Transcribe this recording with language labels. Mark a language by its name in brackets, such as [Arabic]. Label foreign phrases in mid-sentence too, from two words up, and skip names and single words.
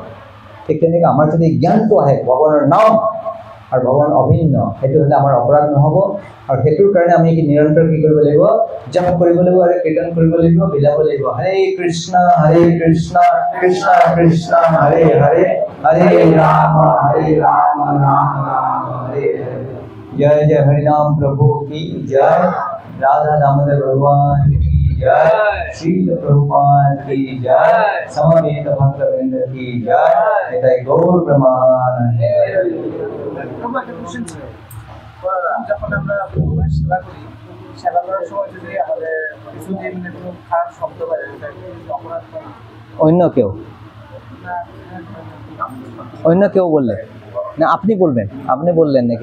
[Assamese] ঠিক তেনেকৈ আমাৰ যদি জ্ঞানটো আহে ভগৱানৰ নাম আৰু ভগৱান অভিন্ন, সেইটো হ'লে আমাৰ অপৰাধ নহ'ব। আৰু সেইটোৰ কাৰণে আমি নিৰন্তৰ কি কৰিব লাগিব? জপ কৰিব লাগিব আৰু কীৰ্তন কৰিব লাগিব, বিলাব লাগিব। হৰে কৃষ্ণ কৃষ্ণ কৃষ্ণ হৰে হৰে, হৰে ৰাম ৰাম ৰাম হৰে হৰে। [Hindi] जय जय हरिनाम प्रभु की जय, राधा दामोदर भगवान की जय, श्रील प्रभुपाद की जय, समवेत भक्तवृंद की जय, निताय गौर प्रमानंद। [Bangla] যখন আমরা সেবা করি, সেবা করার সময় যদি আমাদের কিছু যে মানে কোনো খারাপ শব্দ পাই, অপরাধ অন্য কেউ বললে না, আপনি বলবেন, আপনি বললেন নাকি?